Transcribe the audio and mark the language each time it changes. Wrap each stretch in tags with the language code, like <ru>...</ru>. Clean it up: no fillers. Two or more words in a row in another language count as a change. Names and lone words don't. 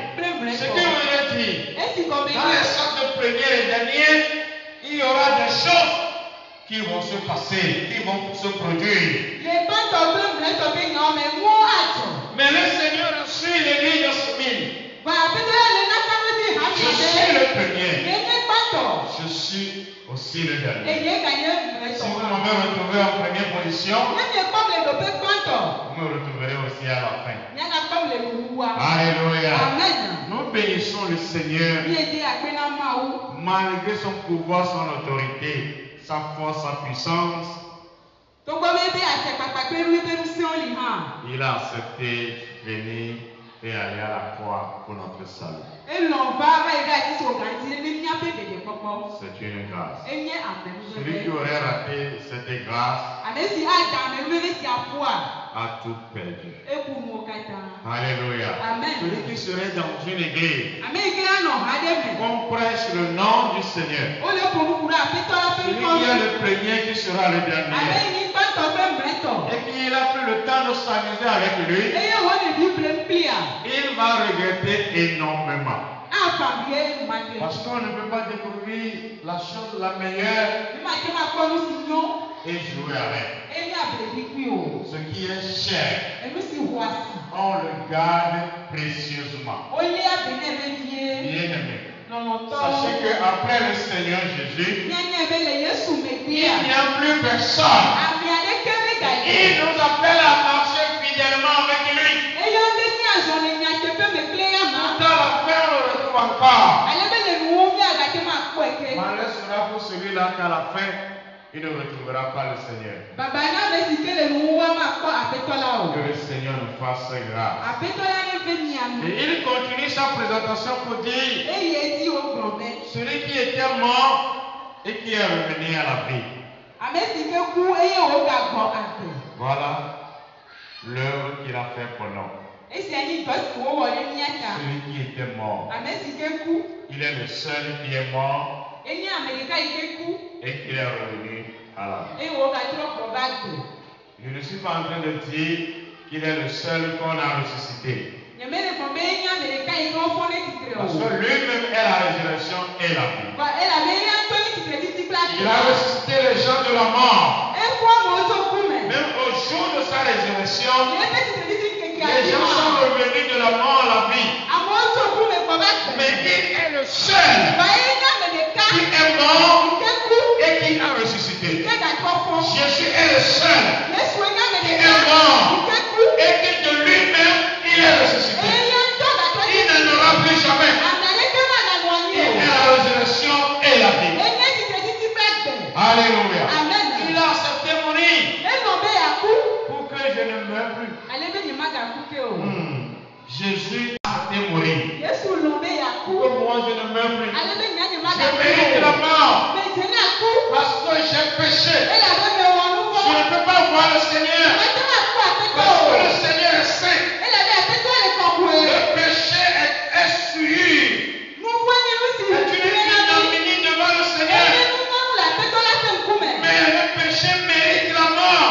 <fr>Ce que vous voulez dire, dans les sortes de premier et dernier, il y aura des choses qui vont se passer, qui vont se produire. Mais le Seigneur suit l'église de Smyrne. Je suis le premier,</fr> <ee>Yenye kpatɔ.</ee> <fr>je suis aussi le dernier.</fr> <ee>Eye ganye</ee> <fr>Si vous</fr> <ee>mɛtɔ.</ee> <fr>m'avez retrouvé en première position,</fr> <ee>Nyɛ kpɔm le ɖoƒe kpatɔ.</ee> <fr>vous me retrouverez aussi à la fin.</fr> <ee>Nyɛ kpɔm le nuwua.</ee> <fr>Alléluia. Amen. Nous bénissons le Seigneur</fr> <ee>Miye de akpe na Mawu.</ee> <fr>malgré son pouvoir, son autorité, sa force, sa puissance.</fr> <ee>Togbɔ be asekpakpa kple nu ƒe ŋusẽwo li hã.</ee> <fr>Il a accepté venir et aller à la croix pour notre salut.</fr> <ee>Elɔ̃ va yi ɖe ati si wògã ŋuti ne míaƒe ɖeɖekpɔkpɔ.</ee> <fr>C'est une grâce.</fr> <ee>Enye</ee> <fr>Celui qui</fr> <ee>amenuveve.</ee> <fr>aurait raté cette grâce</fr> <ee>Ame si ada amenuveve sia ƒoa,</ee> <fr>a tout perdu.</fr> <ee>eku nuwo katã.</ee> <fr>Alléluia. Amen. Celui qui serait dans une église,</fr> <ee>Ame yi ke anɔ ha ɖe me.</ee> <fr>on prêche le nom du Seigneur.</fr> <ee>Wole ƒo nu ku ɖe aƒetɔ la ƒe</ee> <fr>Celui</fr> <ee>ŋkɔ</ee> <fr>qui est</fr> <ee>ŋu.</ee> <fr>le premier qui sera le</fr> <ee>Ame</ee> <fr>dernier.</fr> <ee>yi nye gbãtɔ kple mlɛtɔ.</ee> <fr>Et qu'il a pris le temps de s'amuser avec lui,</fr> <ee>Eye wole Bible kplia.</ee> <fr>il va regretter énormément.</fr> <ee>Afa vie enumake.</ee> <fr>Parce qu'on ne peut pas découvrir la chose la meilleure</fr> <ee>Mímate ma kpɔ nu si nyo.</ee> <fr>et jouer avec.</fr> <ee>Enye ablevi kpli o.</ee> <fr>Ce qui est cher,</fr> <ee>Enu si ho asi.</ee> <fr>on le garde précieusement.</fr> <ee>Wolia be ne vevie.</ee> <fr>Bien-aimé,</fr> <ee>Lɔlɔtɔ.</ee> <fr>sachez qu'après le Seigneur Jésus,</fr> <ee>Mianya be le Yesu</ee> <fr>il</fr> <ee>megbea.</ee> <fr>n'y a plus personne.</fr> <ee>Ame aɖeke mega</ee> <fr>Il</fr> <ee>yi.</ee> <fr>nous appelle à marcher fidèlement avec lui.</fr> <ee>Eya ɖe mi azɔ le nyateƒe me kple ya ma.</ee> <fr>Dans la fin, on le retrouve encore.</fr> <ee>Ale be le nuwo mi agate ma kpɔe ke.</ee> <fr>Malheur sera pour celui-là qu'à la fin, il ne retrouvera pas le Seigneur.</fr> <ee>Baba na ame si ke le nuwo ma kpɔ aƒetɔ la o.</ee> <fr>Que le Seigneur nous fasse grâce.</fr> <ee>Aƒetɔ la ne ve miame.</ee> <fr>Et il continue sa présentation pour dire,</fr> <ee>Eye edi wo gblɔ be.</ee> <fr>celui qui était mort et qui est revenu à la vie.</fr> <ee>Ame si ke ku eye wogagbɔ agbe.</ee> <fr>Voilà l'œuvre qu'il a fait pour nous.</fr> <ee>Esia nye dɔ si wowɔ ɖe mía ta.</ee> <fr>Celui qui était mort.</fr> <ee>Ame si ke ku.</ee> <fr>Il est le seul qui est mort</fr> <ee>Enye ame ɖeka yi ke ku.</ee> <fr>et qui est revenu à la vie.</fr> <ee>Eye wogatrɔ gbɔ va gbe.</ee> <fr>Je ne suis pas en train de dire qu'il est le seul qu'on a ressuscité.</fr> <ee>Nyemele gblɔ be enye ame ɖeka yi ke wofɔ ɖe tsitre</ee> <fr>Parce</fr> <ee>o.</ee> <fr>que lui-même est la résurrection et la vie.</fr> <ee>Ba elabe eya ŋutɔ nye tsitre titi kple</ee> <fr>Il a ressuscité les gens de la mort.</fr> <ee>Efɔ amewo tso ku me.</ee> <fr>Même au jour de sa résurrection,</fr> <ee>Le eƒe tsitre titi kekea</ee> <fr>les</fr> <ee>dzi</ee> <fr>gens sont</fr> <ee>ma.</ee> <fr>revenus de la mort à la vie.</fr> <ee>Amewo tso ku me gbɔ va</ee> <fr>Mais</fr> <ee>gbe.</ee> <fr>il est le seul</fr> <ee>Ba enye ame ɖeka</ee> <fr>qui est mort</fr> <ee>yi ke ku</ee> <fr>et qui a ressuscité.</fr> <ee>yi ke gatrɔ fɔ.</ee> <fr>Jésus est le seul</fr> <ee>Yesu enye ame</ee> <fr>qui</fr> <ee>ɖeka</ee> <fr>est mort</fr> <ee>yi ke ku.</ee> <fr>et qui de lui-même il est ressuscité.</fr> <ee>Eya ŋutɔ gatrɔ</ee> <fr>Il ne n'aura plus jamais.</fr> <ee>Ame aɖeke maganɔ</ee> <fr>Il</fr> <ee>anyi</ee> <fr>est</fr> <ee>o.</ee> <fr>la résurrection et la vie.</fr> <ee>Enye tsitre titi kple gbe.</ee> <fr>Alléluia. Amen. Il a accepté mourir</fr> <ee>Enɔ be yaku.</ee> <fr>pour que je ne meure plus.</fr> <ee>Ale be nyemagaku ke o.</ee> <fr>Jésus a accepté mourir</fr> <ee>Yesu lɔ be yaku.</ee> <fr>pour que moi je ne meure plus.</fr> <ee>Ale be nya</ee> <fr>Je</fr> <ee>nyemagaku</ee> <fr>mérite la</fr> <ee>o.</ee> <fr>mort</fr> <ee>Me dze na ku.</ee> <fr>parce que j'ai péché.</fr> <ee>Elabe me wɔ nu</ee> <fr>Je ne</fr> <ee>vɔ.</ee> <fr>peux pas voir le Seigneur</fr> <ee>Mate ma ku aƒetɔ</ee> <fr>parce que</fr> <ee>o.</ee> <fr>le Seigneur est saint.</fr> <ee>Elabe aƒetɔ le kɔkɔe.</ee> <fr>Le péché est souillure.</fr> <ee>Nu vɔ nye nu si</ee> <fr>Et tu n'es ignominie devant le Seigneur.</fr> <ee>Enye nu nyɔnu le aƒetɔ la ƒe ŋkume.</ee> <fr>Mais le péché mérite la mort.</fr>